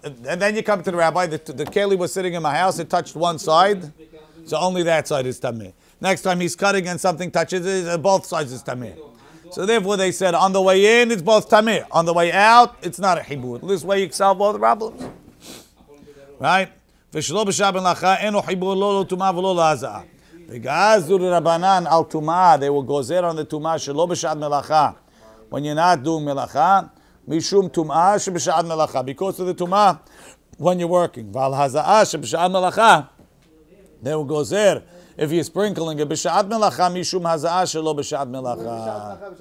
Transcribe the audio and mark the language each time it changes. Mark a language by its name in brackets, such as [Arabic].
[English] And then you come to the rabbi, the keli was sitting in my house, it touched one side, so only that side is tameh. Next time he's cutting and something touches it, both sides is tameh. So therefore they said, on the way in, it's both tameh. On the way out, it's not a hibur. This way you can solve all the problems. Right? [Hebrew] ושלא בשעה בין לך, אינו חיבור לא לטומאה ולא להזעה. וגזרו רבנן על טומאה, [English] they will gozer on the [Hebrew] טומאה שלא בשעת מלאכה. [English] When you're not doing [Hebrew] מלאכה, משום טומאה שבשעת מלאכה. [English] Because of the טומאה, when you're working. [Hebrew] ועל הזעה שבשעת מלאכה, [English] they will gozer, if you're sprinkling it, [Hebrew] בשעת מלאכה, משום הזעה שלא בשעת מלאכה.